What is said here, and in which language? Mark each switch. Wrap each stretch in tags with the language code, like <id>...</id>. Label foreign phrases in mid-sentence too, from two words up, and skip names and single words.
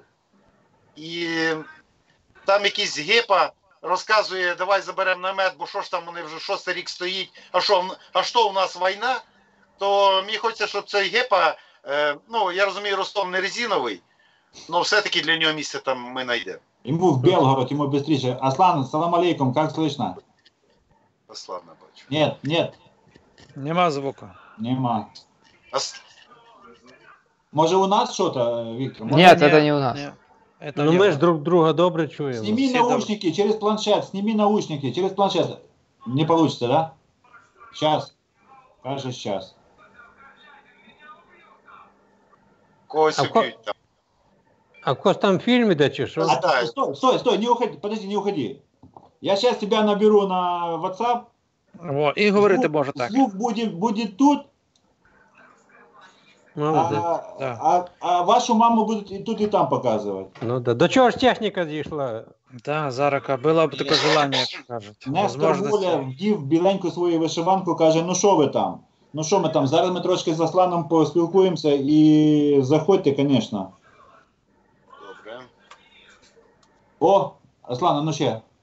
<uk>І там якийсь гепа розказує, давай заберемо намет, бо що ж там вони вже 6-й рік стоїть, а що у нас війна, то мені хочеться, щоб цей гепа, я розумію, Ростов не резиновий, але все-таки для нього місце там ми знайдемо.</uk> <ru>Ему в Белгород, ему быстрее. Аслан,</ru> <ar>سلام عليكم,</ar> <ru>как слышно?</ru> <uk>Славно бачу.</uk> <ru>Нет,</ru> <uk>Нема звуку. нема. Може у нас что-то, Виктор?</uk> <ru>Нет, это не у нас. Ні. Это</ru> <uk>Ну</uk> <ru>не</ru> <uk>ми</uk> <ru>у</ru> <uk>ж</uk> <ru>нас.</ru> <uk>друг друга добре чуємо.</uk> <ru>Сними Все наушники через планшет, сними наушники через планшет. Не получится, да? Сейчас. Кажется, сейчас.</ru> <uk>Когось А уб'ють там. А в когось там фільм іде чи що?</uk> <ru>Да. Стой, не уходи, подожди, не уходи. Я сейчас тебя наберу на WhatsApp.</ru> <uk>Во, і говорити може так.</uk> <ru>Звук будет тут,</ru> <uk>Молодець.</uk> <ru>а вашу маму будут и тут, и там показывать. Ну да.</ru> <uk>До чого ж техніка дійшла? Так, Зарака, було б таке желання, як кажуть. Нестор Возможності. Воля вдів біленьку свою вишиванку, каже, ну що ви там? Ну що ми там? Зараз ми трошки з Асланом поспілкуємося і заходьте, звісно. Добре. О, Аслан, ну ще.</uk>